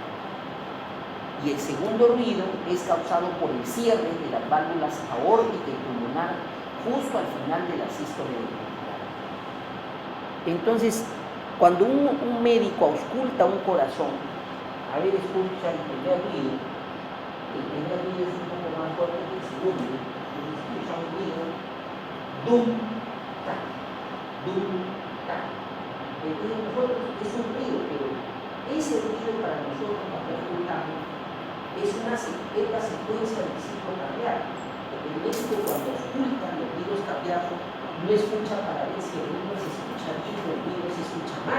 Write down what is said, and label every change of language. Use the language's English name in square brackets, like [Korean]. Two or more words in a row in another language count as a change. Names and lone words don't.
[Spanish] Y el segundo ruido es causado por el cierre de las válvulas aórtica y pulmonar justo al final de la sístole ventricular. Entonces, cuando un médico ausculta un corazón, a ver, escucha el primer ruido. El primer ruido es un poco más fuerte que el segundo. Escucha un ruido, dum, tac, dum, tac. Entonces nosotros es un ruido, pero ese ruido para nosotros cuando escuchamos es la secuencia del ciclo cardíaco. Porque el médico cuando ausculta los ruidos cardíacos no escucha para ver si el ruido se escucha bien o el ruido se escucha mal.